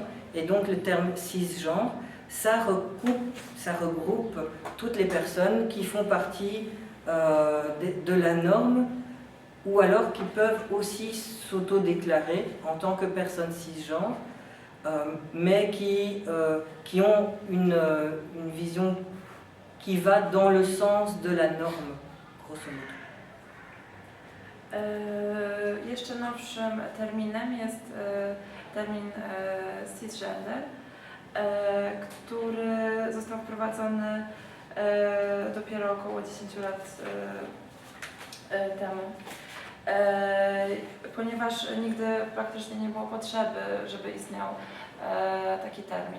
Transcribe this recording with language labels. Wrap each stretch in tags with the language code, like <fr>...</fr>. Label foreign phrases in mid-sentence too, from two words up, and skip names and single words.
<fr>Et donc le terme cisgenre, ça regroupe toutes les personnes qui font partie de la norme ou alors qui peuvent aussi s'auto-déclarer en tant que personnes cisgenres, mais qui ont une vision qui va dans le sens de la norme, grosso modo.</fr> <pl>Jeszcze nowszym terminem jest termin cisgender, który został wprowadzony dopiero około 10 lat temu, ponieważ nigdy praktycznie nie było potrzeby, żeby istniał taki termin.</pl>